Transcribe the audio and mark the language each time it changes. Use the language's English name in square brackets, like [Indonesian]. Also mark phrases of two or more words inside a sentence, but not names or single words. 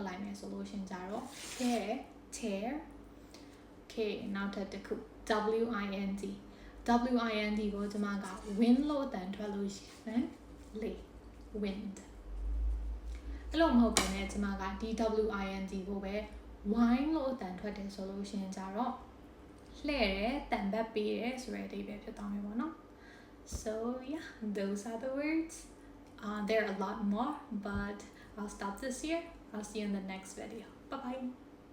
[Burmese] လိုက်မယ်ဆိုလို့ရှင်ကြတော့ tear Okay နောက်ထပ်တစ်ခု wind ကိုကျွန်မက wind လို့အတန်ထွက်လို့ရှင်လေ wind အဲ့လိုမဟုတ်ဘဲနဲ့ကျွန်မကဒီ wind ကိုပဲ wine လို့အတန်ထွက်တယ်ဆိုလို့ရှင်ကြတော့လှဲ့တယ်တန်ဘက်ပေးတယ်ဆိုတဲ့အဓိပ္ပာယ်ဖြစ်သွားမယ်ပေါ့နော် [English] So yeah, those are the words. There are a lot more, but I'll stop this here. I'll see you in the next video. Bye bye.